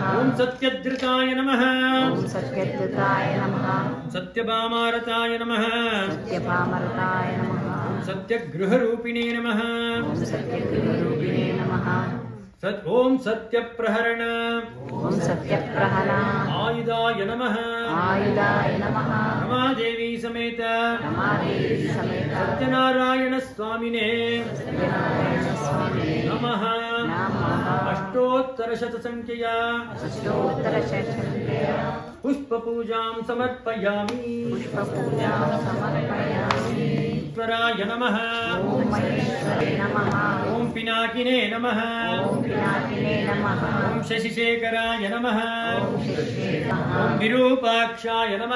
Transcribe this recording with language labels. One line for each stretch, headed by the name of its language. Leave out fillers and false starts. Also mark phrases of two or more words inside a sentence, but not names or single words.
Sanskrit: ಓಂ ಸತ್ಯಧೃತಾಯ ನಮಃ ಓಂ ಸತ್ಯದ್ಯುತಾಯ ನಮಃ ಸತ್ಯಭಾಮಾರತಾಯ ನಮಃ ಸತ್ಯಪಾಮರತಾಯ ನಮಃ ಓಂ ಸತ್ಯಗೃಹರೂಪಿಣೇ ನಮಃ ಓಂ ಸತ್ಯಗೃಹರೂಪಿಣೇ ನಮಃ ಓಂ ಸತ್ಯಪ್ರಹರಣ ಓಂ ಸತ್ಯಪ್ರಹಣ ಆಯುಧಾಯ ನಮಃ ಆಯುಧಾಯ ನಮಃ ರಮಾದೇವಿ ಸಮೇತ ರಮಾದೇವಿ ಸಮೇತ ಸತ್ಯನಾರಾಯಣ ಸ್ವಾಮಿನೇ ಸತ್ಯನಾರಾಯಣ ಸ್ವಾಮಿ ನಮಃ ನಮಃ ಅಷ್ಟೋತ್ತರ ಶತ ಸಂಖ್ಯೆಯ ಅಷ್ಟೋತ್ತರ ಶತಸಂಖ್ಯೆಯ ಪುಷ್ಪ ಪೂಜಾಂ ಸಮರ್ಪಯಾಮಿ ಪುಷ್ಪಪೂಜಾಂ ಸಮರ್ಪಯಾಮಿ ಈಶ್ವರಾಯ ನಮಃ ಓಂ ಮಹೇಶ್ವರೇ ನಮಃ ಓಂ ಪಿನಾಕಿನೇ ನಮಃ ಓಂ ಪಿನಾಕಿನೇ ನಮಃ ಓಂ ಶಶಿಶೇಖರಾಯ ನಮಃ ಓಂ ಶಿಶೇ ನಮಃ ಓಂ ವಿರೂಪಾಕ್ಷಾಯ ನಮಃ